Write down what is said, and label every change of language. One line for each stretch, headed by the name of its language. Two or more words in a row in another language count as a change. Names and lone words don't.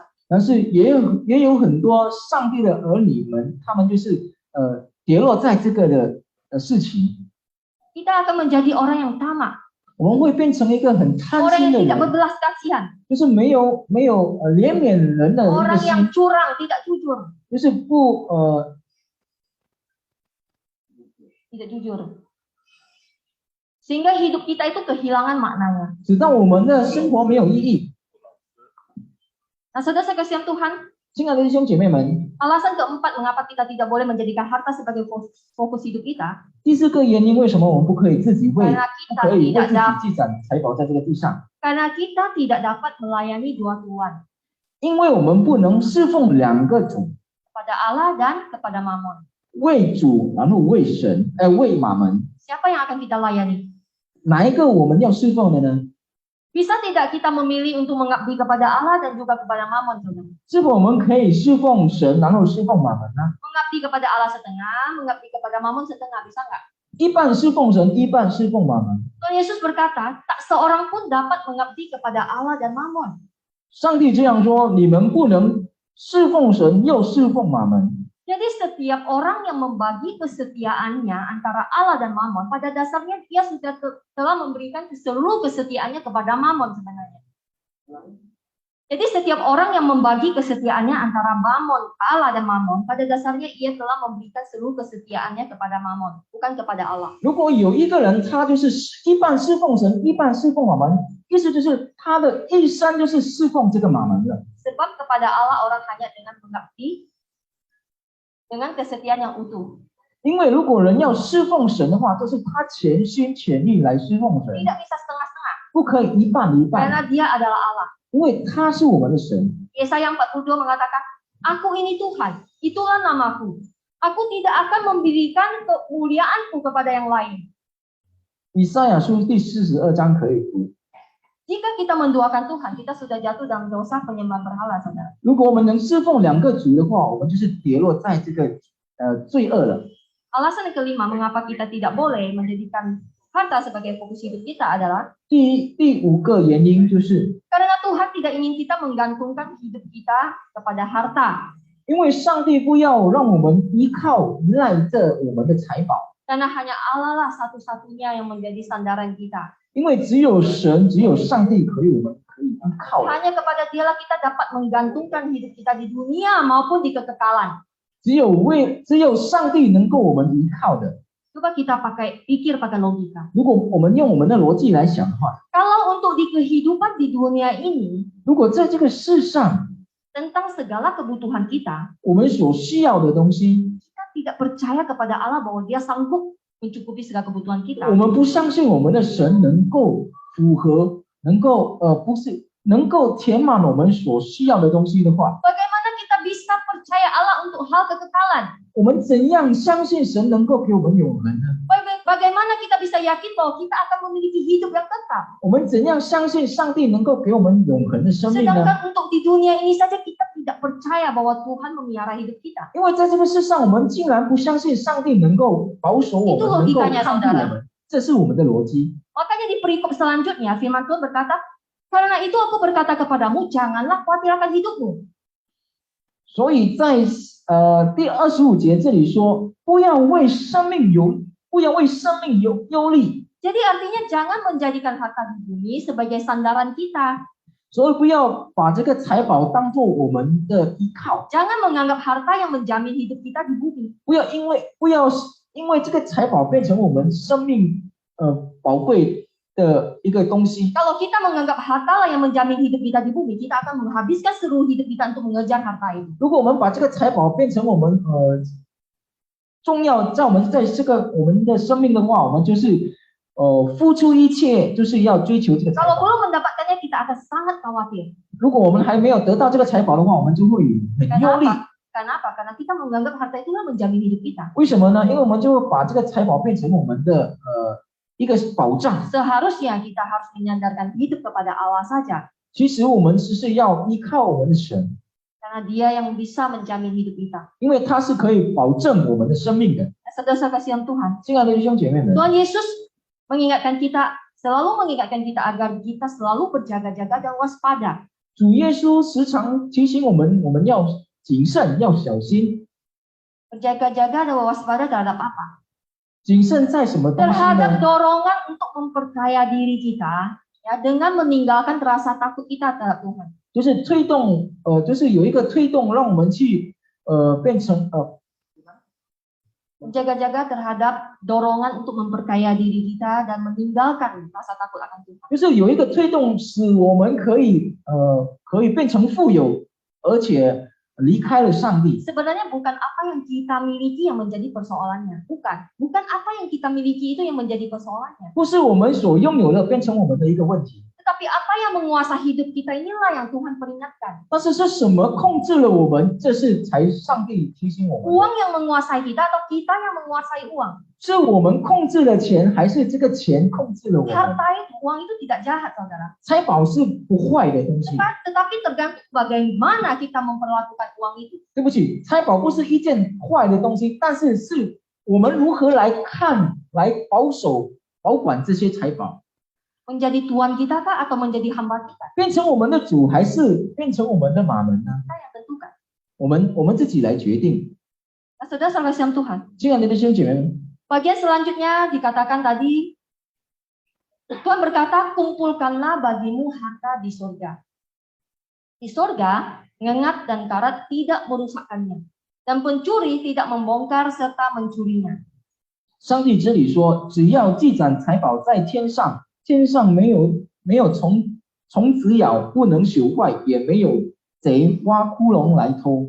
Chinese: 但是也有很多上帝的儿女们，他们就是跌落在这个的事情。
Indonesian: Kita akan menjadi orang yang tamak,
Chinese: 我们会变成一个很贪
Indonesian: orang
Chinese: 心
Indonesian: yang
Chinese: 的
Indonesian: tidak
Chinese: 人，
Indonesian: berbelas kasihan,
Chinese: 就是没有怜悯人的一个
Indonesian: orang
Chinese: 心，
Indonesian: yang curang, tidak jujur,
Chinese: 就是
Indonesian: tidak jujur. Sehingga hidup kita itu kehilangan maknanya.
Chinese: 直到我们的生活没有意义。
Indonesian: Nah, saudara sekasihan Tuhan,
Chinese: 亲爱的弟兄姐妹们，
Indonesian: alasan keempat mengapa kita tidak boleh menjadikan harta sebagai fokus hidup kita,
Chinese: 第四个原因，为什么我们不可以自己不
Indonesian: karena
Chinese: 可
Indonesian: kita
Chinese: 以为
Indonesian: tidak
Chinese: 自己
Indonesian: dapat
Chinese: 积攒财宝在这个地上？
Indonesian: karena kita tidak dapat melayani dua tuan,
Chinese: 因为我们不能侍奉两个主，
Indonesian: kepada Allah dan kepada Mammon.
Chinese: 为主然后为神，为马门，
Indonesian: Siapa yang akan kita layani?
Chinese: 哪一个我们要侍奉的呢？
Indonesian: Bisa tidak kita memilih untuk mengabdi kepada Allah dan juga kepada Mammon, saudara?
Chinese: 是否我们可以侍奉神，然后侍奉马门呢？
Indonesian: Mengabdi kepada Allah setengah, mengabdi kepada Mammon setengah, bisa nggak?
Chinese: 一半侍奉神，一半侍奉马门。
Indonesian: Tuhan Yesus berkata, tak seorang pun dapat mengabdi kepada Allah dan Mammon.
Chinese: 上帝这样说：你们不能侍奉神又侍奉马门。
Indonesian: Jadi setiap orang yang membagi kesetiaannya antara Allah dan Mammon, pada dasarnya dia sudah telah memberikan seluruh kesetiaannya kepada Mammon sebenarnya. Jadi setiap orang yang membagi kesetiaannya antara Mammon, Allah dan Mammon, pada dasarnya ia telah memberikan seluruh kesetiaannya kepada Mammon, bukan kepada Allah.
Chinese: 如果有一个人他就是一半侍奉神，一半侍奉马门，意思就是他的一生就是侍奉这个马门的。
Indonesian: Sebab kepada Allah orang hanya dengan mengabdi dengan kesetiaan yang utuh.
Chinese: 因为如果人要侍奉神的话，就是他全心全意来侍奉神，
Indonesian: Tidak bisa setengah-setengah,
Chinese: 不可以一半一半，
Indonesian: karena dia adalah Allah.
Chinese: 因为他是我们的神。
Indonesian: Yesaya 42 mengatakan, Aku ini Tuhan, itulah namaku. Aku tidak akan memberikan kemuliaanku kepada yang lain.
Chinese: 以赛亚书第42章可以读。
Indonesian: Jika kita menduakan Tuhan, kita sudah jatuh dalam dosa penyembah berhala, saudara.
Chinese: 如果我们能侍奉两个主的话，我们就是跌落在这个罪恶了。
Indonesian: Alasan yang kelima mengapa kita tidak boleh menjadikan harta sebagai fokus hidup kita adalah
Chinese: 第五个原因就是，
Indonesian: karena Tuhan tidak ingin kita menggantungkan hidup kita kepada harta.
Chinese: 因为上帝不要让我们依赖着我们的财宝，
Indonesian: Karena hanya Allah lah satu-satunya yang menjadi sandaran kita.
Chinese: 因为只有神，只有上帝我们可以依靠的，
Indonesian: Hanya kepada Dialah kita dapat menggantungkan hidup kita di dunia maupun di kekekalan.
Chinese: 只有上帝能够我们依靠的。
Indonesian: Coba kita pikir pakai logika.
Chinese: 如果我们用我们的逻辑来想的话，
Indonesian: Kalau untuk di kehidupan di dunia ini,
Chinese: 如果在这个世上
Indonesian: tentang segala kebutuhan kita,
Chinese: 我们所需要的东西，
Indonesian: kita tidak percaya kepada Allah bahwa Dia sanggup mencukupi segala kebutuhan kita.
Chinese: 我们不相信我们的神能够符合，能够填满我们所需要的东西的话，
Indonesian: Bagaimana kita bisa percaya Allah untuk hal kekekalan?
Chinese: 我们怎样相信神能够给我们永恒呢？
Indonesian: Bagaimana kita bisa yakin bahwa kita akan memiliki hidup yang kekal?
Chinese: 我们怎样相信上帝能够给我们永恒的生命呢？
Indonesian: Sedangkan untuk di dunia ini saja kita tidak percaya bahwa Tuhan memelihara hidup kita.
Chinese: 因为在这个世上，我们竟然不相信上帝能够保守我们，
Indonesian: Itu
Chinese: 能够
Indonesian: logikanya,
Chinese: 看顾我们，这是我们的逻辑。
Indonesian: Makanya di perikop selanjutnya firman Tuhan berkata, karena itu aku berkata kepadamu, janganlah khawatir akan hidupmu.
Chinese: 所以在第25节这里说，不要为生命忧虑，
Indonesian: Jadi artinya jangan menjadikan harta di bumi sebagai sandaran kita.
Chinese: 所以不要把这个财宝当做我们的依靠，
Indonesian: Jangan menganggap harta yang menjamin hidup kita di bumi.
Chinese: 不要因为这个财宝变成我们生命宝贵的一个东西。
Indonesian: Kalau kita menganggap harta lah yang menjamin hidup kita di bumi, kita akan menghabiskan seluruh hidup kita untuk mengejar harta itu.
Chinese: 如果我们把这个财宝变成我们重要在我们的生命的话，我们就是付出一切，就是要追求这个财
Indonesian: Kalau
Chinese: 宝。
Indonesian: belum mendapatkannya, kita akan sangat khawatir.
Chinese: 如果我们还没有得到这个财宝的话，我们就会很忧虑。
Indonesian: Kenapa? Karena kita menganggap harta itulah menjamin hidup kita.
Chinese: 为什么呢？因为我们就会把这个财宝变成我们的一个保障。
Indonesian: Seharusnya kita harus menyandarkan hidup kepada Allah saja.
Chinese: 其实我们是要依靠我们的神，
Indonesian: Karena Dia yang bisa menjamin hidup kita.
Chinese: 因为他是可以保证我们的生命的。
Indonesian: Saudara kasihan Tuhan.
Chinese: 亲爱的弟兄姐妹们，
Indonesian: Tuhan Yesus selalu mengingatkan kita agar kita selalu berjaga-jaga dan waspada.
Chinese: 主耶稣时常提醒我们，我们要谨慎，要小心。
Indonesian: Berjaga-jaga dan waspada terhadap apa?
Chinese: 谨慎在什么东西
Indonesian: Terhadap
Chinese: 呢？
Indonesian: dorongan untuk memperkaya diri kita, ya, dengan meninggalkan rasa takut kita terhadap Tuhan.
Chinese: 就是推动，就是有一个推动，让我们去变成
Indonesian: Berjaga-jaga terhadap dorongan untuk memperkaya diri kita dan meninggalkan rasa takut akan Tuhan.
Chinese: 就是有一个推动，使我们可以变成富有，而且离开了上帝。
Indonesian: Sebenarnya bukan apa yang kita miliki yang menjadi persoalannya. Bukan apa yang kita miliki itu yang menjadi persoalannya.
Chinese: 不是我们所拥有的变成我们的一个问题，
Indonesian: Tetapi apa yang menguasai hidup kita inilah yang Tuhan peringatkan.
Chinese: 但是是什么控制了我们？这是才上帝提醒我们的。
Indonesian: Uang yang menguasai kita atau kita yang menguasai uang?
Chinese: 是我们控制了钱，还是这个钱控制了我们？
Indonesian: Harta itu, uang itu tidak jahat, saudara.
Chinese: 财宝是不坏的东西。
Indonesian: Tetapi tergantung bagaimana kita memperlakukan uang itu.
Chinese: 对不起，财宝不是一件坏的东西，但是是我们如何来来保管这些财宝？
Indonesian: Menjadi tuan kita kah atau menjadi hamba kita?
Chinese: 变成我们的主还是变成我们的马门呢？
Indonesian: Kita yang tentukan.
Chinese: 我们自己来决定。
Indonesian: Nah, saudara sekalian Tuhan.
Chinese: 亲爱的弟兄姐妹们，
Indonesian: Bagian selanjutnya dikatakan tadi, Tuhan berkata, kumpulkanlah bagimu harta di surga. Di surga, ngengat dan karat tidak merusakkannya, dan pencuri tidak membongkar serta mencurinya.
Chinese: 上帝这里说，只要积攒财宝在天上，天上没有虫子咬，不能朽坏，也没有贼挖窟窿来偷。